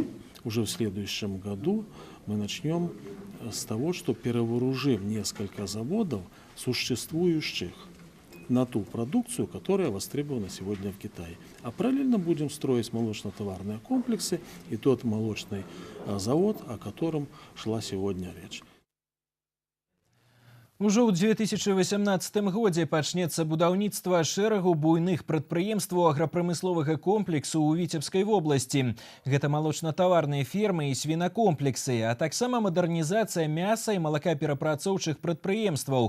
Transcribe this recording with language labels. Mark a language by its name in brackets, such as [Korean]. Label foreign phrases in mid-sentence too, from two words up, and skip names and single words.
[Russian] Уже в следующем году мы начнем с того, что перевооружим несколько заводов, существующих, на ту продукцию, которая востребована сегодня в Китае. А параллельно будем строить молочно-товарные комплексы и тот молочный завод, о котором шла сегодня речь. [Belarusian] Ужо ў 2018 годзе пачнецца будаўніцтва шэрагу буйных прадпрыемстваў аграпрамысловага комплексу ў Віцебскай вобласці. Гэта малочна-таварныя фермы і свінакомплексы, а таксама мадэрнізацыя мяса і малакаперапрацоўчых прадпрыемстваў.